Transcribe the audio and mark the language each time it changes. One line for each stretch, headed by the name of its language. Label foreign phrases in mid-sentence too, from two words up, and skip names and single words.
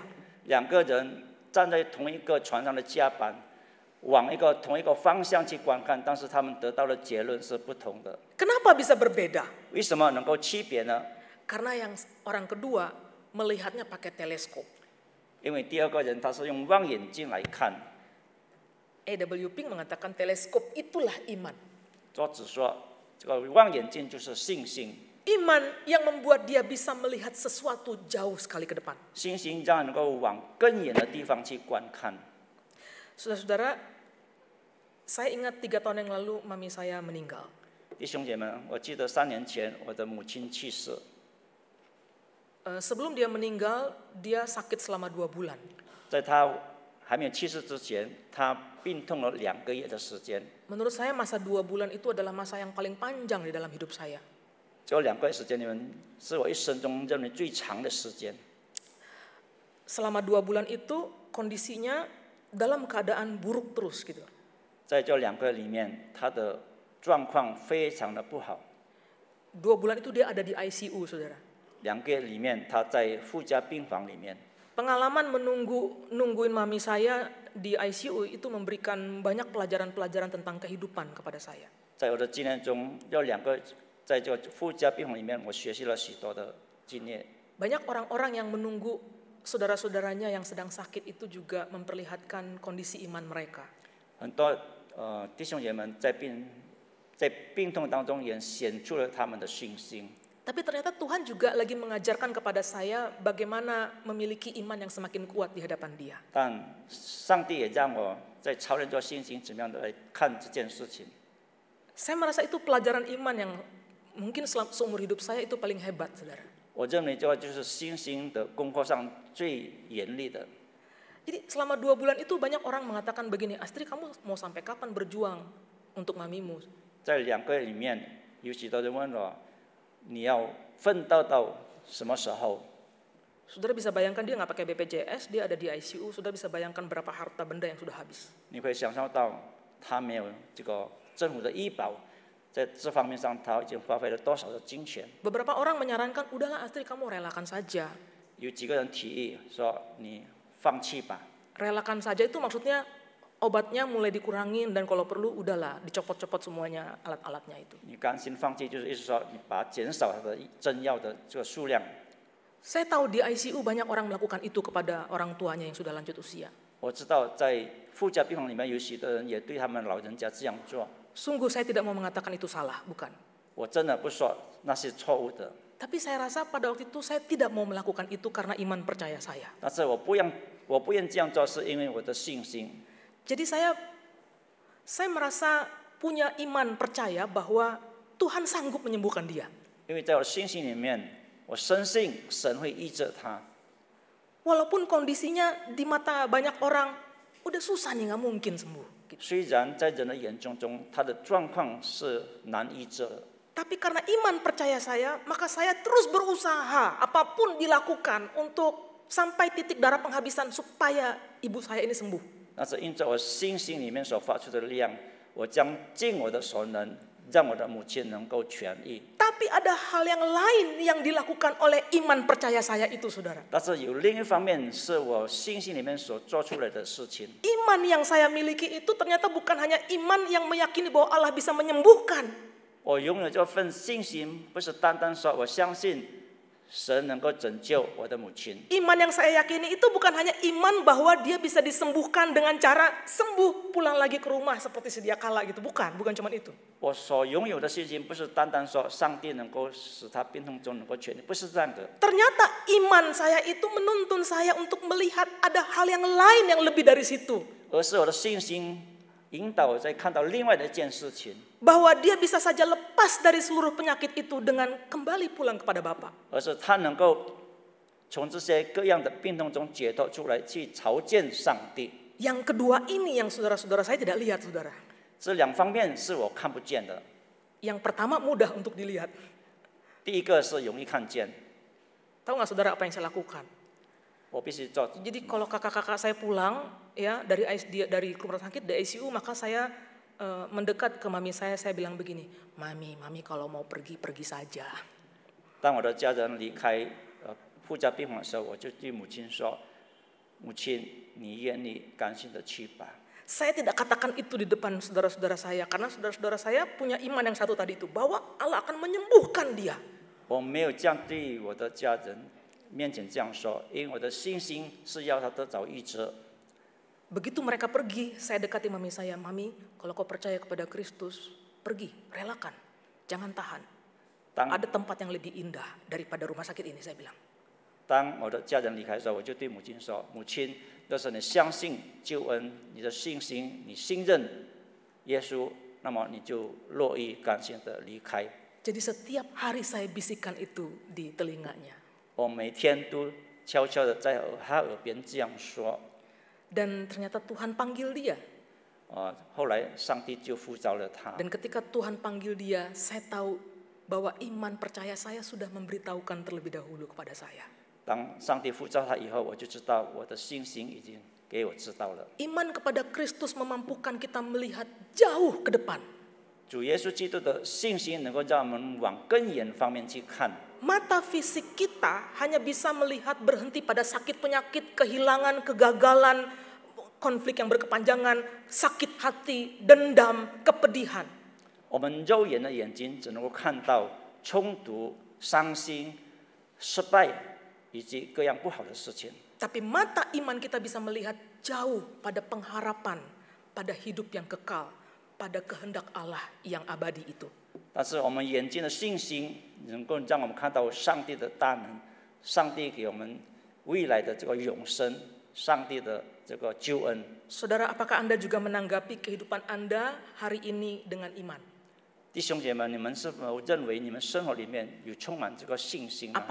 Chinese: 2 个人站在同一个船上的甲板，往同一个方向去观看，但是他们得到的结论是不同的。
Indonesian: Kenapa bisa berbeda?
Chinese: 为什么能够区别呢？
Indonesian: Karena yang orang kedua melihatnya pakai teleskop.
Chinese: 因为第二个人他是用望远镜来看。
Indonesian: E.W. Pink mengatakan teleskop itulah iman.
Chinese: 作者说，这个望远镜就是信心。
Indonesian: Iman yang membuat dia bisa melihat sesuatu jauh sekali ke depan.
Chinese: 信心让人能够往更远的地方去观看。
Indonesian: Saudara-saudara, saya ingat 3 tahun yang lalu mami saya meninggal.
Chinese: 弟兄姐妹们，我记得3年前我的母亲去世，
Indonesian: Sebelum dia meninggal, dia sakit selama 2 bulan.
Chinese: 在她还没有去世之前，她病痛了2个月的时间。
Indonesian: Menurut saya masa 2 bulan itu adalah masa yang paling panjang di dalam hidup saya.
Chinese: 这2个月时间里面，是我一生中认为最长的时间。
Indonesian: Selama 2 bulan itu kondisinya dalam keadaan buruk terus gitu.
Chinese: 在这2个月里面，她的状况非常的不好。
Indonesian: 2 bulan itu dia ada di ICU, saudara.
Chinese: 2 个月里面，她在负压病房里面。
Indonesian: Pengalaman nungguin mami saya di ICU itu memberikan banyak pelajaran-pelajaran tentang kehidupan kepada saya.
Chinese: 在我的经验中，这2个在这个负压病房里面，我学习了许多的经验。
Indonesian: Banyak orang-orang yang menunggu saudara-saudaranya yang sedang sakit itu juga memperlihatkan kondisi iman mereka.
Chinese: 很多弟兄姐妹们在病痛当中也显出了他们的信心。
Indonesian: Tapi ternyata Tuhan juga lagi mengajarkan kepada saya bagaimana memiliki iman yang semakin kuat di hadapan Dia.
Chinese: 但上帝也让我在操练这信心，怎么样的来看这件事情。
Indonesian: Saya merasa itu pelajaran iman yang mungkin seumur hidup saya itu paling hebat, saudara.
Chinese: 我认为这个就是信心的功课上最严厉的。
Indonesian: Jadi selama 2 bulan itu banyak orang mengatakan begini, Astri kamu mau sampai kapan berjuang untuk mamimu?
Chinese: 在2个月里面，有许多人问我，你要奋斗到什么时候？
Indonesian: Saudara bisa bayangkan dia nggak pakai BPJS, dia ada di ICU, saudara bisa bayangkan berapa harta benda yang sudah habis.
Chinese: 你会想象到他没有这个政府的医保，在这方面上他已经花费了多少的金钱？
Indonesian: Beberapa orang menyarankan, udahlah Astri kamu relakan saja.
Chinese: 有几个人提议说你放弃吧。
Indonesian: Relakan saja itu maksudnya obatnya mulai dikurangin dan kalau perlu udahlah dicopot-copot semuanya alat-alatnya itu.
Chinese: 你甘心放弃，就是意思说你把减少它的针药的这个数量。
Indonesian: Saya tahu di ICU banyak orang melakukan itu kepada orang tuanya yang sudah lanjut usia.
Chinese: 我知道在负压病房里面有许多人也对他们老人家这样做。
Indonesian: Sungguh saya tidak mau mengatakan itu salah, bukan.
Chinese: 我真的不说那是错误的，
Indonesian: Tapi saya rasa pada waktu itu saya tidak mau melakukan itu karena iman percaya saya.
Chinese: 但是我不愿这样做，是因为我的信心。
Indonesian: Jadi saya merasa punya iman percaya bahwa Tuhan sanggup menyembuhkan dia.
Chinese: 因为在我的信心里面，我深信神会医治他。
Indonesian: Walaupun kondisinya di mata banyak orang udah susah nih, nggak mungkin sembuh.
Chinese: 虽然在人的眼中他的状况是难医治的，
Indonesian: Tapi karena iman percaya saya, maka saya terus berusaha apapun dilakukan untuk sampai titik darah penghabisan supaya ibu saya ini sembuh.
Chinese: 那是因着我信心里面所发出的力量，我将尽我的所能，让我的母亲能够痊愈。
Indonesian: Tapi ada hal yang lain yang dilakukan oleh iman percaya saya itu, saudara.
Chinese: 但是有另一方面是我信心里面所做出来的事情。
Indonesian: Iman yang saya miliki itu ternyata bukan hanya iman yang meyakini bahwa Allah bisa menyembuhkan.
Chinese: 我拥有这份信心，不是单单说我相信神能够拯救我的母亲。
Indonesian: Iman yang saya yakini itu bukan hanya iman bahwa dia bisa disembuhkan dengan cara sembuh pulang lagi ke rumah seperti sedia kala gitu. Bukan cuma itu.
Chinese: 我所拥有的信心，不是单单说上帝能够使他病痛中能够痊愈，不是这样的。
Indonesian: Ternyata iman saya itu menuntun saya untuk melihat ada hal yang lain yang lebih dari situ.
Chinese: 而是我的信心引导我在看到另外的一件事情，
Indonesian: Bahwa dia bisa saja lepas dari seluruh penyakit itu dengan kembali pulang kepada Bapa.
Chinese: 而是他能够从这些各样的病痛中解脱出来，去朝见上帝。
Indonesian: Yang kedua ini yang saudara-saudara saya tidak lihat, saudara.
Chinese: 这两方面是我看不见的。
Indonesian: Yang pertama mudah untuk dilihat.
Chinese: 第一个是容易看见，
Indonesian: Tahu nggak saudara apa yang saya lakukan?
Chinese: 我必须做。
Indonesian: Jadi kalau kakak-kakak saya pulang ya dari rumah sakit di ICU, maka saya mendekat ke mami saya bilang begini, mami kalau mau pergi saja.
Chinese: 当我的家人离开护家病房的时候，我就对母亲说：“母亲，你愿意甘心的去吧。”
Indonesian: Saya tidak katakan itu di depan saudara-saudara saya, karena saudara-saudara saya punya iman yang satu tadi itu, bahwa Allah akan menyembuhkan dia.
Chinese: 我没有这样对我的家人面前这样说，因为我的信心是要他得着医治。
Indonesian: Begitu mereka pergi, saya dekati mami saya, mami, kalau kau percaya kepada Kristus, pergi, relakan, jangan tahan. Ada tempat yang lebih indah daripada rumah sakit ini, saya bilang.
Chinese: 当我的家人离开的时候，我就对母亲说：“母亲，要是你相信救恩，你的信心，你信任耶稣，那么你就乐意甘心的离开。”
Indonesian: Jadi setiap hari saya bisikan itu di telinganya.
Chinese: 我每天都悄悄的在他耳边这样说。
Indonesian: Dan ternyata Tuhan panggil dia.
Chinese: 后来上帝就呼召了他。
Indonesian: Dan ketika Tuhan panggil dia, saya tahu bahwa iman percaya saya sudah memberitahukan terlebih dahulu kepada saya.
Chinese: 当上帝呼召他以后，我就知道我的信心已经给我知道了。
Indonesian: Iman kepada Kristus memampukan kita melihat jauh ke depan.
Chinese: 主耶稣基督的信心能够让我们往更远方面去看。
Indonesian: Mata fisik kita hanya bisa melihat berhenti pada sakit penyakit, kehilangan, kegagalan, konflik yang berkepanjangan, sakit hati, dendam, kepedihan.
Chinese: 我们肉眼的眼睛只能够看到冲突、伤心、失败以及各样不好的事情。
Indonesian: Tapi mata iman kita bisa melihat jauh pada pengharapan, pada hidup yang kekal, pada kehendak Allah yang abadi itu.
Chinese: 但是我们眼睛的信心能够让我们看到上帝的大能，上帝给我们未来的这个永生，上帝的这个救恩。
Indonesian: Saudara, apakah Anda juga menanggapi kehidupan Anda hari ini dengan iman?
Chinese: 弟兄姐妹们，你们是否认为你们生活里面有充满这个信心呢？